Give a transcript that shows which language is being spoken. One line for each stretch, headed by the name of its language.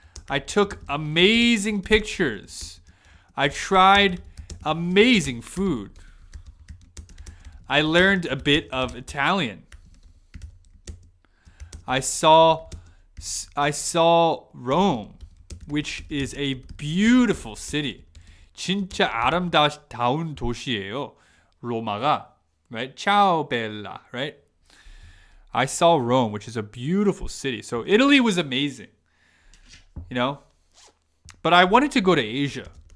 English: I took amazing pictures. I tried amazing food. I learned a bit of Italian. I saw Rome, which is a beautiful city.
Korean: 진짜 아름다운 도시예요. 로마가, right?
Italian: Ciao bella,
Korean: right?
English: I saw Rome, which is a beautiful city. So Italy was amazing. You know? But I wanted to go to Asia.